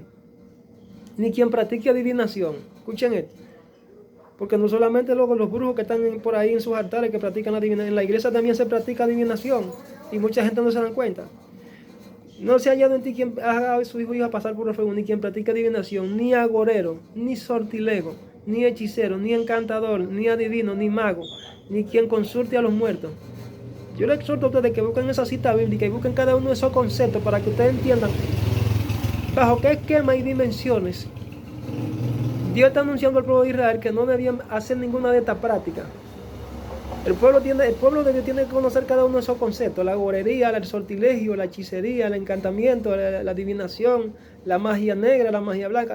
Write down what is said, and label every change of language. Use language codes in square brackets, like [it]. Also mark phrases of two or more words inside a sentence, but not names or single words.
[es] Ni quien practique adivinación. Escuchen esto. Porque no solamente luego los brujos que están por ahí en sus altares que practican la adivinación. En la iglesia también se practica adivinación. Y mucha gente no se dan cuenta. No se ha hallado en ti quien haga a su hijo o hija pasar por el fuego, ni quien practique adivinación, ni agorero, ni sortilego, ni hechicero, ni encantador, ni adivino, ni mago, ni quien consulte a los muertos. Yo les exhorto a ustedes que busquen esa cita bíblica y busquen cada uno de esos conceptos para que ustedes entiendan bajo qué esquema y dimensiones Dios está anunciando al pueblo de Israel que no debían hacer ninguna de estas prácticas. El pueblo de Dios tiene que conocer cada uno de esos conceptos: la gorería, el sortilegio, la hechicería, el encantamiento, la adivinación, la magia negra, la magia blanca.